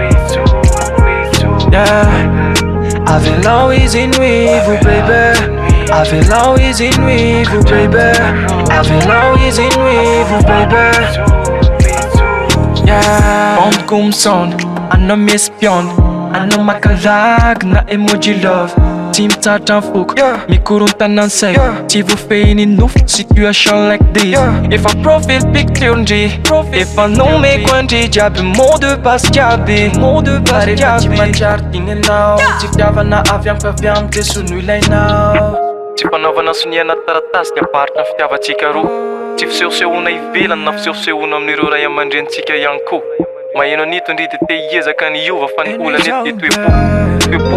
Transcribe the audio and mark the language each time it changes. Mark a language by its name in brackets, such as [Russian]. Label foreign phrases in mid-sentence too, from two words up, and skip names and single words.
[Malagasy] Avelao Izy nivo baby Avelao Izy nivo baby Avelao Izy nivo baby Ondoko mi-sonne, mi-espionne makalagy na [English] emoji love [Malagasy] Tsy mitsatra mifoka, mikorontanana say Tsy voafehiny nofo, [English] situation like this [Malagasy] Efa [English] profile picture [Malagasy] ndry Efa nomeko andry jiaby [French] mot de passe [Malagasy] jiaby Rehefa tsy manjary dinenao Tsy fitiavana avy amin'ny Jesoa no ilainao Tsy fanaovana soniana taratasy ny aparitra ny fitiavatsika roa Tsy fisehosehoana ivelany na fisehosehoana amin'ireo ray aman-drenitsika ihany koa Maheno anito ndry de te hiezaka niova fa ny olana eto toepo